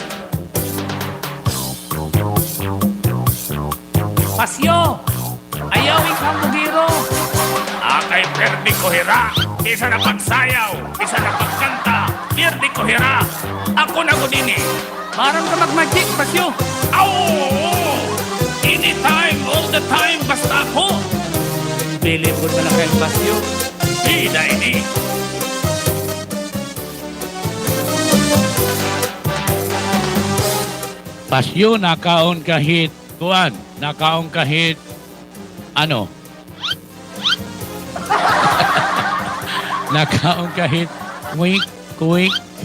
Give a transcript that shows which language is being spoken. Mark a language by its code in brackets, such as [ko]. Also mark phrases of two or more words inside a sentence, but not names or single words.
[war] Pasyo! Ayaw ikaw bugiro! Akay perdi ko hira. Isa na pagsayaw, isa na pagkanta. Perdi ko hira. Ako na ko dini. Marang ka mag-magic, Pasyo! Aw! [en] Anytime, all the time, [war] basta ako. Bilib ko na lang kayo, Pasyo. Hida ini. Pasyo, nakaon kahit kuan, nakaon kahit ano? Nakaon kahit [en] wink, wink.